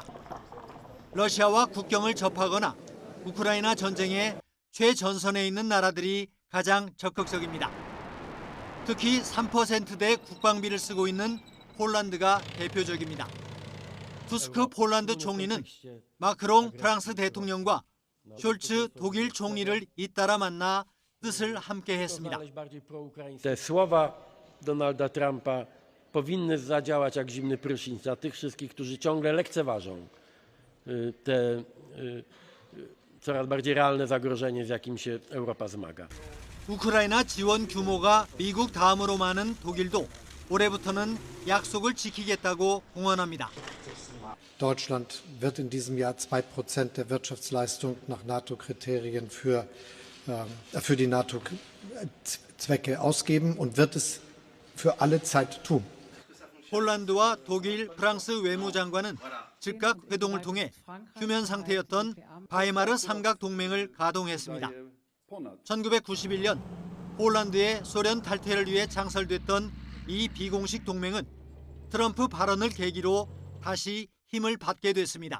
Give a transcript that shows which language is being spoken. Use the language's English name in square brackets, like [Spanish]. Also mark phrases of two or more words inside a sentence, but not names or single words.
[Korean] 러시아와 국경을 접하거나 우크라이나 전쟁의 최전선에 있는 나라들이 가장 적극적입니다. 특히 3%대 국방비를 쓰고 있는 폴란드가 대표적입니다. 투스크 폴란드 총리는 마크롱 프랑스 대통령과 숄츠 독일 총리를 잇따라 만나 뜻을 함께 했습니다. [Polish] Te słowa Donalda Trumpa powinny zadziałać jak zimny prysznic na tych wszystkich, którzy ciągle lekceważą te coraz bardziej realne zagrożenie, z jakim się Europa zmaga. [Korean] 우크라이나 지원 규모가 미국 다음으로 많은 독일도 올해부터는 약속을 지키겠다고 공언합니다. [German] Deutschland wird in diesem Jahr 2% der Wirtschaftsleistung nach NATO-Kriterien für die NATO-Zwecke ausgeben und wird es für alle Zeit tun. [Korean] 폴란드와 독일, 프랑스 외무장관은 즉각 회동을 통해 휴면 상태였던 바이마르 삼각 동맹을 가동했습니다. 1991년 폴란드의 소련 탈퇴를 위해 창설됐던 이 비공식 동맹은 트럼프 발언을 계기로 다시 힘을 받게 됐습니다.